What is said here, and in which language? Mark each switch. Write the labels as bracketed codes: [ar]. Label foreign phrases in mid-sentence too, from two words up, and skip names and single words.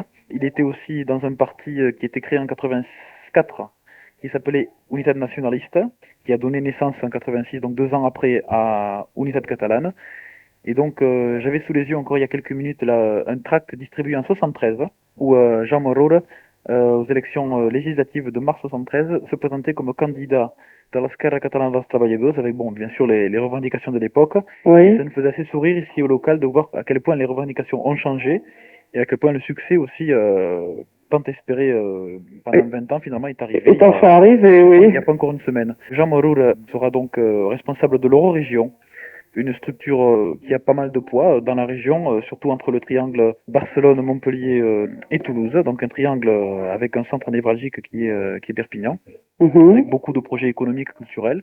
[fr] Il était aussi dans un parti qui était créé en 84 qui s'appelait Unitat Nacionalista, qui a donné naissance en 86, donc 2 ans après, à Unitat Catalane. Et donc, j'avais sous les yeux encore il y a quelques minutes là, un tract distribué en 73, où Jean Moroul, aux élections législatives de mars 73, se présentait comme candidat de l'Esquerra Catalana dels Treballadors, avec bien sûr les revendications de l'époque. Oui. Et ça nous faisait assez sourire ici au local de voir à quel point les revendications ont changé, et à quel point le succès aussi, tant espéré pendant 20 ans, finalement est arrivé. Est enfin arrivé, oui. Il n'y a pas encore une semaine. Jean Moroul sera donc responsable de l'Eurorégion, une structure qui a pas mal de poids dans la région, surtout entre le triangle Barcelone, Montpellier et Toulouse, donc un triangle avec un centre névralgique qui est Perpignan, avec beaucoup de projets économiques, culturels.